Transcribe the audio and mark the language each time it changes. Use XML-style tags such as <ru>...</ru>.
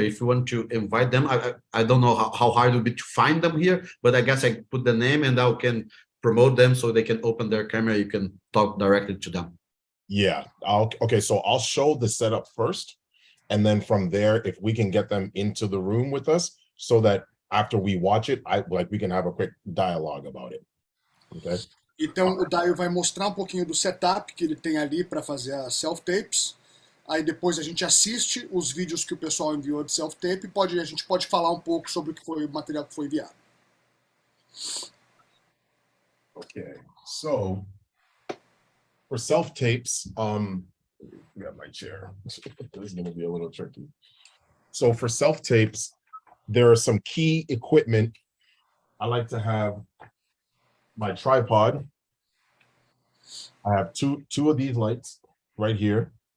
<en>If you want to invite them, I don't know how hard it will be to find them here, but I guess I put the name and I can promote them so they can open their camera. You can talk directly to them. Yeah. Okay. So I'll show the setup first, and then from there, if we can get them into the room with us, so that after we watch it, we can have a quick dialogue about it. Okay.</en> <pt>Então, o Dayo vai mostrar um pouquinho do setup que ele tem ali para fazer as self-tapes. Aí depois a gente assiste os vídeos que o pessoal enviou de self-tape e a gente pode falar um pouco sobre o material que foi enviado.</pt> <en>Okay. So for self-tapes, got my chair. This is going to be a little tricky. So for self-tapes, there are some key equipment. I like to have my tripod. I have two of these lights right here.</en>